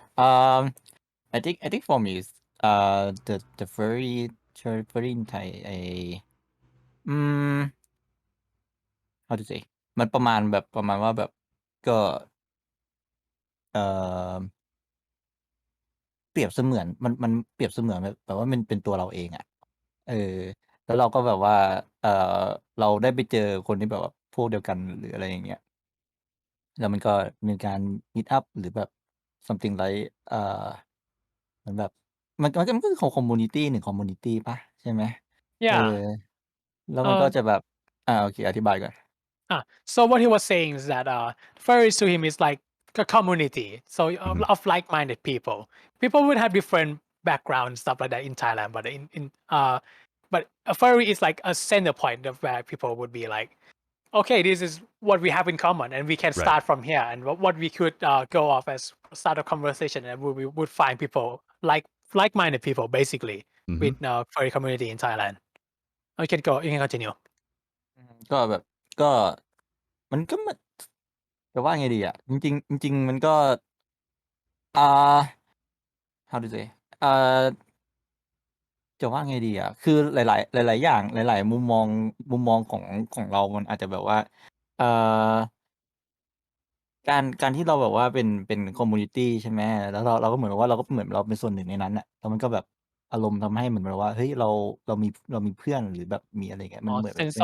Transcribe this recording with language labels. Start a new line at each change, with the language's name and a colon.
English: I think for me is the furry in Thai how to say
Thai: มันประมาณว่าแบบก็เอ่อเปรียบเสมือนมันเปรียบเสมือนแบบว่ามันเป็นตัวเราเองอะเออแล้วเราก็แบบว่าเอ่อเราได้ไปเจอคนที่แบบว่าพวกเดียวกันหรืออะไรอย่างเงี้ย แล้วมันก็มีการ meet up หรือแบบ
English: something like
Thai: เหมือนแบบมันก็คือคอมมิวนิตี1คอมมิวนิตีเปล่าใช่ไหมเออ
English: Yeah.
Thai: แล้วมันก็ Uh, จะแบบโอเคอธิบายก่อน
English: so what he was saying is that furries to him is like a community, so of like-minded people. People would have different backgrounds stuff like that in Thailand, but but a furry is like a center point of where people would be like, okay, this is what we have in common, and we can Right. start from here, and what we could go off as start a conversation, and we would find people like-minded people basically with furry community in Thailand. You can continue.
Thai: ก็แบบก็มันก็จะว่าไงดีอ่ะจริงๆจริงๆมันก็อ่า
English: how to say
Thai: อ่าจะว่าไงดีอ่ะคือหลายๆอย่างหลายๆมุมมองของเรามันอาจจะแบบว่าเอ่อการที่เราแบบว่าเป็นคอมมิวนิตีใช่ไหมแล้วเราก็เหมือนกับว่าเราก็เหมือนเราเป็นส่วนหนึ่งในนั้นอ่ะแล้วมันก็แบบอารมณ์ทำให้เหมือนแบบว่าเฮ้ยเรามีเพื่อนหรือแบบมีอะไรอย่างเงี้ยมันเหมือนแบบ